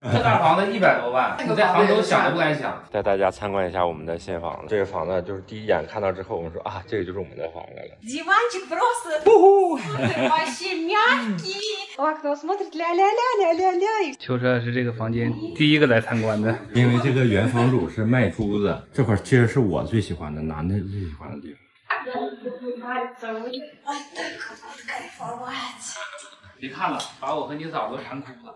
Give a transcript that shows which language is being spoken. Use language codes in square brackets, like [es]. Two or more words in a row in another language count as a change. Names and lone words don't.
[zh] 这大房子100多万，你在杭州想都不敢想。带大家参观一下我们的新房子。这个房子就是第一眼看到之后，我们说啊，这个就是我们的房子了。 [ru] Диванчик просто вообще мягкий. В окно смотрит ля-ля-ля-ля-ля-ля. [zh] 秋车是这个房间第一个来参观的，因为这个原房主是卖珠子，这块其实是我最喜欢的，男的最喜欢的地方。别看了，把我和你嫂都馋哭了。